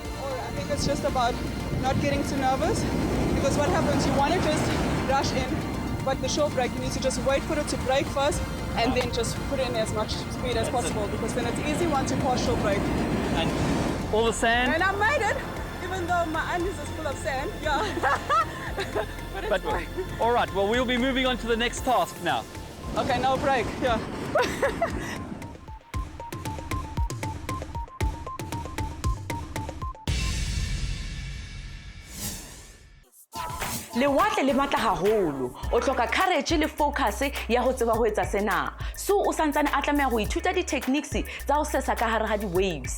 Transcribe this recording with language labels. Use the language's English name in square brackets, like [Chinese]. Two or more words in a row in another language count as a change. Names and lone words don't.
[English] I think it's just about not getting too nervous, because what happens, you want to just rush in, but the shore break, you need to just wait for it to break first, and then just put in as much speed as possible, because then it's easy once you pass shore break. And all the sand. And I made it, even though my undies is full of sand. Yeah. But it's fine. All right, well, we'll be moving on to the next task now. Okay, no break. Yeah. [Southern Sotho] lewatle le matla haholo o hloka courage le focus ya ho tseba ho etsa sena. So o santsane a tlameha go ithuta di-techniques tsa ho sesa ka hare ha di-waves.